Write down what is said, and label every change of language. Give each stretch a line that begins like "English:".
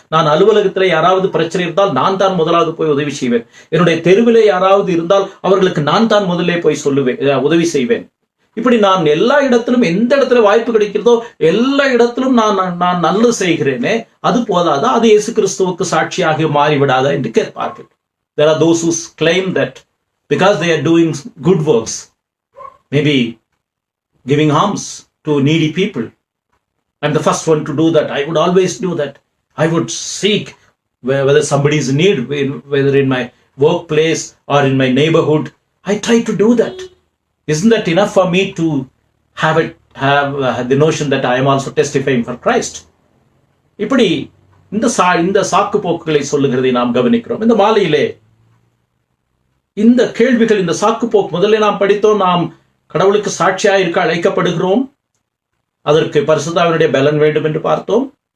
Tamil: நான் அலுவலகத்திலே யாராவது பிரச்சனை இருந்தால் நான் தான் முதலாவது போய் உதவி செய்வேன். என்னுடைய தெருவிலே யாராவது இருந்தால் அவர்களுக்கு நான் தான் முதலே போய் சொல்லுவேன், உதவி செய்வேன். இப்படி நான் எல்லா இடத்திலும், எந்த இடத்துல வாய்ப்பு கிடைக்கிறதோ எல்லா இடத்திலும் நான் நல்லது செய்கிறேனே, அது போதாதா? அது இயேசு கிறிஸ்துவுக்கு சாட்சியாக மாறிவிடாதா என்று கேட்பார்கள்.
English: There are those who claim that because they are doing good works, maybe giving alms to needy people, I'm the first one to do that. I would always do that. I would seek whether somebody is in need, whether in my workplace or in my neighborhood. I try to do that. Isn't that enough for me to have the notion that I am also testifying for Christ?
Tamil: இப்படி இந்த சாக்கு போக்குகளை சொல்லுகிறதை நாம் கவனிக்கிறோம். இந்த மாலையிலே இந்த கேள்விகள், இந்த சாக்கு போக்கு, முதல்ல நாம் படித்தோம், நாம் கடவுளுக்கு சாட்சியாக இருக்க அழைக்கப்படுகிறோம், அதற்கு பரிசுத்தாவினுடைய பலன் வேண்டும் என்று பார்த்தோம்.